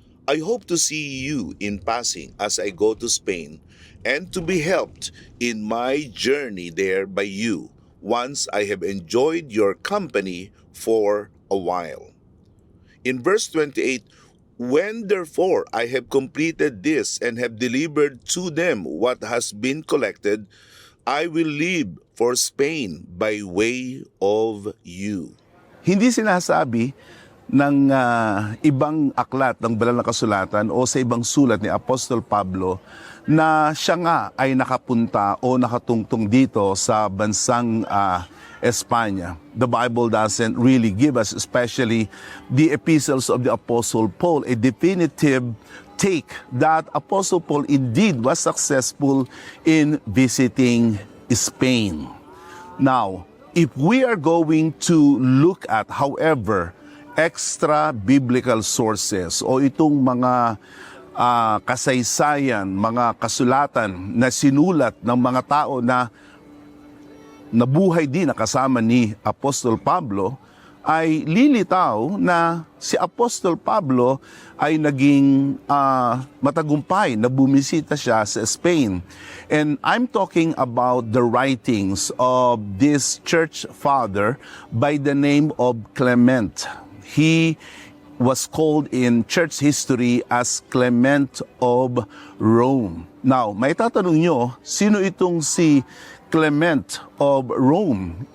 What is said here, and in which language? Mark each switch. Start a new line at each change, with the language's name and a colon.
English: I hope to see you in passing as I go to Spain, and to be helped in my journey there by you, once I have enjoyed your company for a while. In verse 28, when therefore I have completed this and have delivered to them what has been collected, I will leave for Spain by way of you.
Filipino: Hindi sinasabi ng ibang aklat ng banal na kasulatan o sa ibang sulat ni Apostol Pablo na siya nga ay nakapunta o nakatungtong dito sa bansang Espanya.
English: The Bible doesn't really give us, especially the epistles of the Apostle Paul, a definitive take that Apostle Paul indeed was successful in visiting Spain. Now, if we are going to look at, however, extra biblical sources
Filipino: o itong mga kasaysayan, mga kasulatan na sinulat ng mga tao na nabuhay din na kasama ni Apostol Pablo, ay lilitaw na si Apostol Pablo ay naging matagumpay na bumisita siya sa Spain.
English: And I'm talking about the writings of this church father by the name of Clement. He was called in church history as Clement of Rome.
Filipino: Now, may tatanong nyo, sino itong si Clement of Rome?